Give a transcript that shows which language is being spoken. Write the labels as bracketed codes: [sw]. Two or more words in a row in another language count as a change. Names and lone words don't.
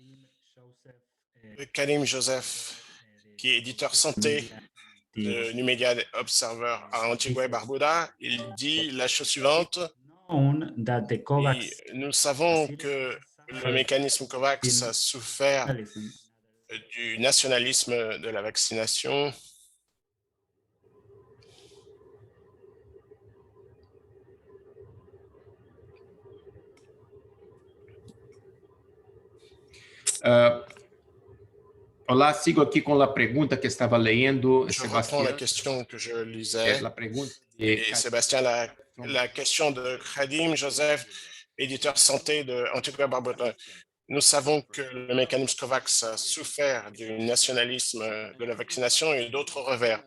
[fr] Karim Joseph, qui est éditeur santé de New Media Observer à Antigua et Barbuda, il dit la chose suivante. Nous savons que le mécanisme COVAX a souffert du nationalisme de la vaccination. [pt] Olá, sigo aqui com a pergunta que estava lendo. [fr] Je reprends la question que je lisais. Et Sébastien, la question de Khadim Joseph, éditeur santé de Antigua Barbuda. Nous savons que le mécanisme COVAX a souffert du nationalisme de la vaccination et d'autres revers.